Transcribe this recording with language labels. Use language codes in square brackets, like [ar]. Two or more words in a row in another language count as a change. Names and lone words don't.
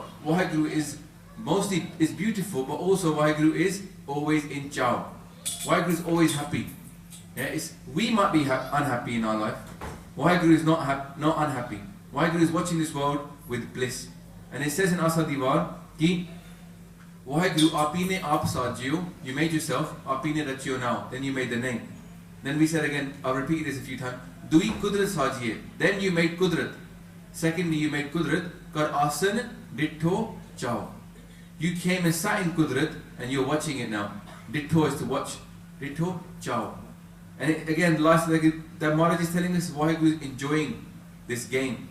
[en] Waheguru is mostly is beautiful, but also Waheguru is always in Chao. Waheguru is always happy. Yeah, we might be unhappy in our life. Waheguru is not unhappy. Waheguru is watching this world with bliss. And it says in Asa Diwar, [pa] ki Waheguru apine aap sajiyo, [en] you made yourself, [pa] apine rachiyo [en] now, then you made the name. Then we said again, I'll repeat this a few times, [pa] Dui kudrat sajiye, [en] then you made kudrat. Secondly, you made kudrat, [pa] kar asan ditto chao. [en] You came and sat in kudrat and you're watching it now. Ditto is to watch. [pa] Ditto chao. [en] And again, last that Maharaj is telling us Waheguru is enjoying this game.